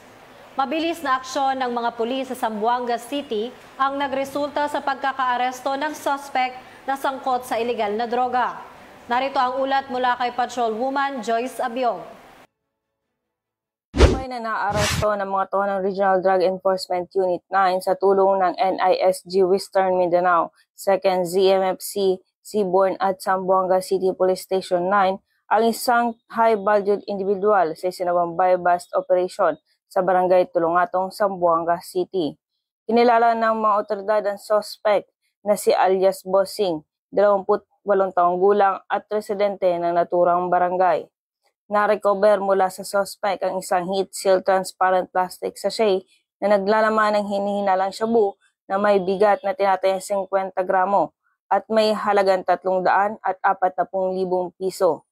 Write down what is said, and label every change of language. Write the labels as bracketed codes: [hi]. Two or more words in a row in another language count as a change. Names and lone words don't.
[tl] Mabilis na aksyon ng mga pulis sa Zamboanga City ang nagresulta sa pagkakaaresto ng suspect na sangkot sa ilegal na droga. Narito ang ulat mula kay Patrolwoman Joyce Abiog. May na naaresto ng mga tao ng Regional Drug Enforcement Unit 9 sa tulong ng NISG Western Mindanao, 2nd ZMFC, Seaborn at Zamboanga City Police Station 9 ang isang [en] high-valued individual [tl] sa isinagawang [en] buy-bust operation [tl] sa barangay Tulungatong, Zamboanga City. Kinilala ng mga otoridad ang suspect na si alias Bossing, 28 taong gulang at residente ng naturang barangay. Na-recover mula sa suspect ang isang [en] heat-sealed transparent plastic sachet [tl] na naglalaman ng hinihinalang shabu na may bigat na tinatayang 50 gramo at may halagang 340,000 piso.